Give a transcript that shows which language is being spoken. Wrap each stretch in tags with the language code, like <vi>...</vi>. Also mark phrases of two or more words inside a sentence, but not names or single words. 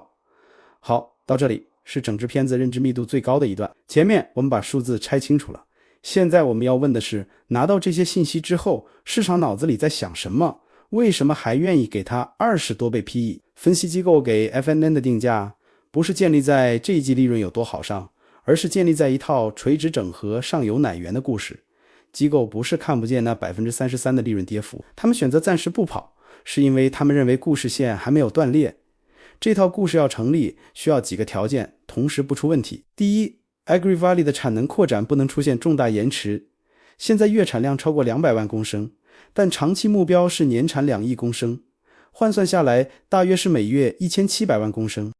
<zh>好，到這裡是整支片子認知密度最高的一段，前面我們把數字拆清楚了，現在我們要問的是，拿到這些信息之後，市場腦子裡在想什麼？為什麼還願意給它20多倍 PE？分析機構給 F&N 的定價不是建立在這一季利潤有多好上，而是建立在一套垂直整合上游奶源的故事。機構不是看不見那 33% 的利潤跌幅，他們選擇暫時不跑，是因為他們認為故事線還沒有斷裂。這套故事要成立，需要幾個條件同時不出問題。第一， AgriValley 的產能擴展不能出現重大延遲，現在月產量超過200萬公升，但長期目標是年產2億公升，換算下來大約是每月1700萬公升。</zh>